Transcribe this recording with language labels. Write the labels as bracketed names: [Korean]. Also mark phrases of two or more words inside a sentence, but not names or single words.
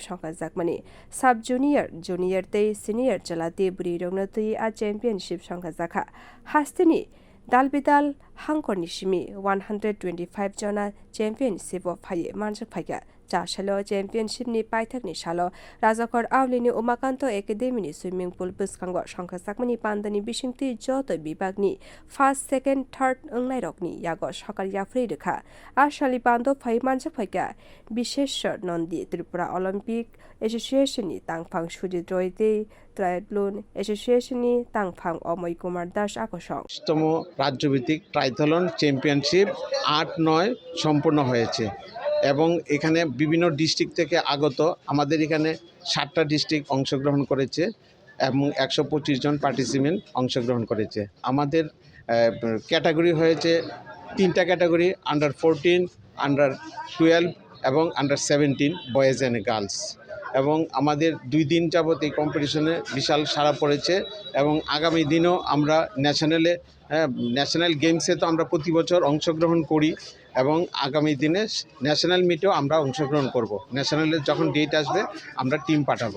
[Kok Borok] songsajak [English] sub junior junior [Kok Borok] tei senior jalate buri rogna tei a championship songsajaka hasteni dalbidal hangkorni simi 125 jona championship of phaye manjak phaiga chashalo championship ni paithak ni salo rajakor awlini umakanto academy ni [English] swimming pool [Kok Borok] buskango songsajak pandani bisingti joto bibagni [English] first second third [Kok Borok] ongnai rokni yago sokar yafrei rekha ashali pando phai manjak phaiga bisheshwar nondi Tripura Olympic Association ni tangphang sujit roite Triathlon Association ni tangphang Omoy Kumar Das akosong [Bangla] তম রাজ্যভিত্তিক ট্রাইথলন চ্যাম্পিয়নশিপ ৮-৯ সম্পন্ন হয়েছে এবং এখানে বিভিন্ন ডিস্ট্রিক্ট থেকে আগত আমাদের এখানে ৭টা ডিস্ট্রিক্ট অংশগ্রহণ করেছে এবং ১২৫ জন পার্টিসিপেন্ট অংশগ্রহণ করেছে আমাদের ক্যাটাগরি হয়েছে ৩টা ক্যাটাগরি [English] under 14 under 12 [Bangla] এবং [English] under 17 boys and girls [Bangla] এবং আমাদের ২ দিন যাবত এই কম্পিটিশনে বিশাল সাড়া পড়েছে এবং আগামী দিনও আমরা ন্যাশনাল গেমসে তো আমরা প্রতি বছর অংশগ্রহণ করি এবং আগামী দিনে ন্যাশনাল মিটেও আমরা অংশগ্রহণ করব ন্যাশনালের যখন ডেট আসবে আমরা টিম পাঠাবো